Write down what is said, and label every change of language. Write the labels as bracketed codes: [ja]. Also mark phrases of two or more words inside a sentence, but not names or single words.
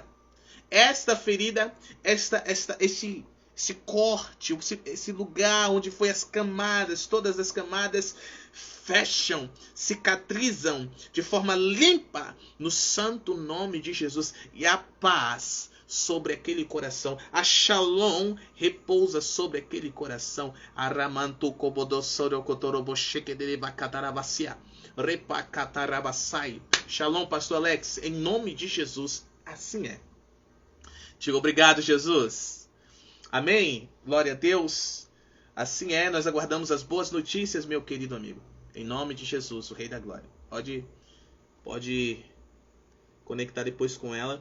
[pt] Esta ferida, esse corte, esse lugar onde foi as camadas, todas as camadas fecham, cicatrizam de forma limpa no santo nome de Jesus. E a paz sobre aquele coração, a shalom repousa sobre aquele coração. Aramantu kobodosoro kotoroboshekederebakatarabassia. Repakatarabasai. Shalom, pastor Alex, em nome de Jesus, assim é. Digo obrigado, Jesus. Amém? Glória a Deus. Assim é, nós aguardamos as boas notícias, meu querido amigo. Em nome de Jesus, o Rei da Glória. Pode conectar depois com ela.